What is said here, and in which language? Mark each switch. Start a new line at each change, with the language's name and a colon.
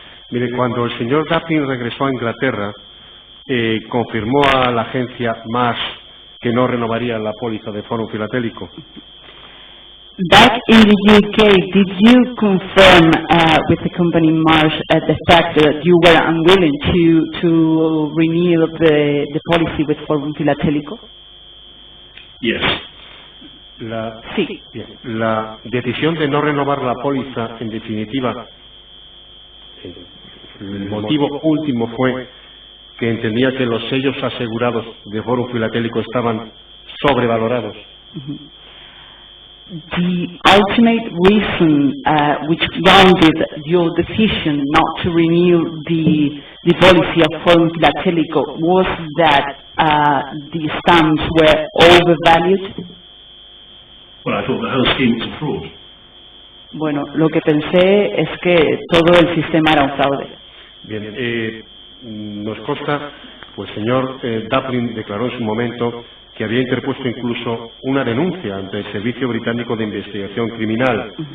Spanish: Mire, cuando el señor Daplin regresó a Inglaterra, confirmó a la agencia Marsh que no renovaría la póliza de Fórum Filatélico.
English: Back in the UK, did you confirm with the company Marsh the fact that you were unwilling to renew the policy with Fórum Filatélico? Yes.
Spanish: Sí. La decisión de no renovar la póliza, en definitiva, el motivo último fue que entendía que los sellos asegurados de Fórum Filatélico estaban sobrevalorados.
English: The ultimate reason which grounded your decision not to renew the policy of Fórum Filatélico was that the stamps were overvalued? Well, I thought the whole scheme was a fraud.
Spanish: Bueno, lo que pensé es que todo el sistema era un fraude. Bien, nos consta, pues el señor Daplin declaró en su momento que había interpuesto incluso una denuncia ante el Servicio Británico de Investigación Criminal.